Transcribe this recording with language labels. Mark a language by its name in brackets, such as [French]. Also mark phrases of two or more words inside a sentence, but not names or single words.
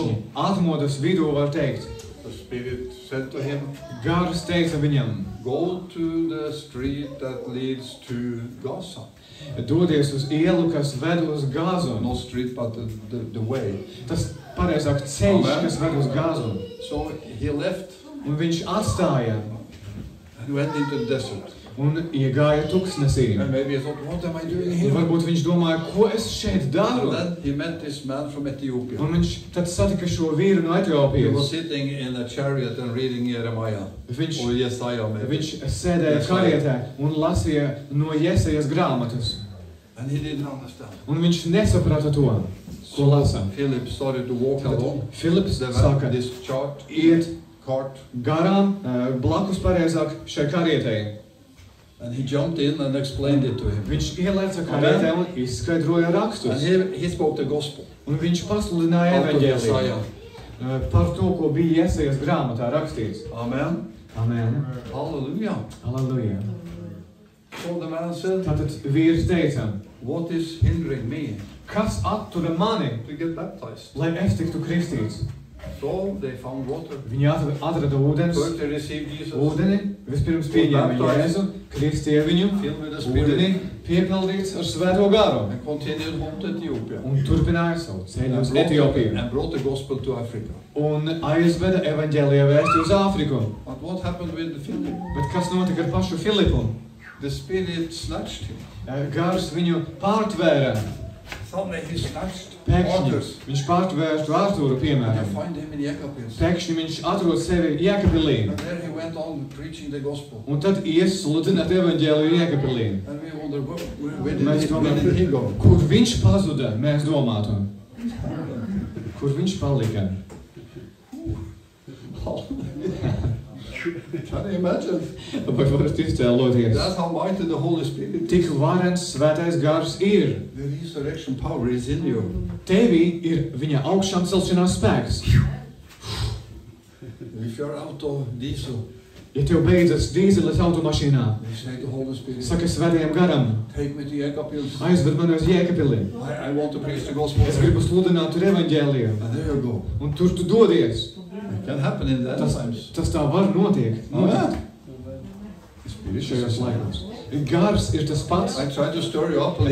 [Latvian] Pēkšņi atmodas vidū var teikt. [English] the Spirit said to him, [Latvian] Gars teica viņam, [English] go to the street that leads to Gaza. [Latvian] dodies uz ielu, kas ved uz Gāzu. [English] Not street, but the way. [Latvian] Tas pareizāk ceļš, [English] Amen. [Latvian] kas ved uz Gāzu. [English] So he left [Latvian] Un viņš atstāja [English] and went into the desert. [Latvian] un iegāja tuksnesī. [English] And maybe he thought, what am I doing [Latvian] Un [English] here? [Latvian] varbūt viņš domāja, ko es šeit daru? [English] And then he met this man from Ethiopia. [Latvian] Un viņš tad satika šo vīru no [English] He was [Latvian] Etiopijas. [English] sitting in a chariot and reading Jeremiah. [Latvian] Viņš, [English] Or Jesaja maybe. [Latvian] viņš sēdēja karietē un lasīja no Jesajas grāmatas. [English] And he didn't understand. [Latvian] Un viņš nesaprata to, ko lasa. [English] Philip started to walk along. [Latvian] Filips [English] They [Latvian] sāka [English] went this chart, [Latvian] iet [English] cart, [Latvian] garām, blakus pareizāk šai karietei. [English] and he jumped in and explained it to him. [Latvian] Viņš ielēca karietē un izskaidroja [English] And [Latvian] rakstus. [English] he spoke the gospel [Latvian] Un viņš pasludināja [English] out of [Latvian] evaņģēliju [English] Jesaja. [Latvian] par to, ko bija Jesajas grāmatā rakstīts. [English] Amen. [Latvian] Amen. [English] Hallelujah. [Latvian] Halleluja. [English] So the man said, [Latvian] Tātad vīrs teica, [English] what is hindering me [Latvian] kas attura mani, [English] to get baptized? [Latvian] lai es tiktu kristīts? [English] So they found water. [Latvian] Viņi atrada ūdens, [English] First they received Jesus, [Latvian] ūdeni, vispirms pieņēma Jēzu, kristīja viņu, [English] filled with the [Latvian] ūdeni [English] Spirit, [Latvian] piepildīts ar svēto garu [English] and continued home to Ethiopia. [Latvian] un turpināja savu ceļu uz Etiopiju [English] And brought the gospel to Africa. [Latvian] un aizveda evaņģēlija vēsti uz Āfriku. [English] But what happened with the Philip? [Latvian] Bet kas notika ar pašu Filipu? [English] The Spirit snatched him. [Latvian] Gars viņu pārtvēra. [English] Suddenly he snatched [Latvian] Pēkšņi [English] waters. [Latvian] viņš pārtvērstu Artūru, [English] And [Latvian] piemēram. [English] I find him in Jekapils. [Latvian] Pēkšņi viņš atrod sevi Jēkabpilī. [English] And there he went on preaching the gospel. [Latvian] Un tad ies sludināt evaņģēliju Jēkabpilī. [English] And we wonder, where [Latvian] Mēs [English] did he go? [Latvian] Kur viņš pazuda, mēs domātu? Kur viņš palika? [English] Can you imagine? [Latvian] Vai varat iztēloties? [English] That's how mighty the Holy Spirit is. [Latvian] Tik varens svētais gars ir. [English] The resurrection power is in you. [Latvian] Tevī ir viņa augšām celšanās spēks. [English] If you're out of diesel, [Latvian] Ja tev beidzas dīzeles automašīnā, [English] you say to the Holy Spirit, [Latvian] saka svētajam garam, [English] take me to Jekapils. [Latvian] aizved mani uz Jēkabpili. [English] I want to preach the gospel. [Latvian] Es gribu sludināt tur evaņģēliju. [English] And there you go. [Latvian] Un tur tu dodies. [English] It can happen in the end times. [Latvian] Tas tā var notiekt. [English] Amen. [Latvian] Šajos laikos. Gars ir tas pats. [English] I try to stir you up.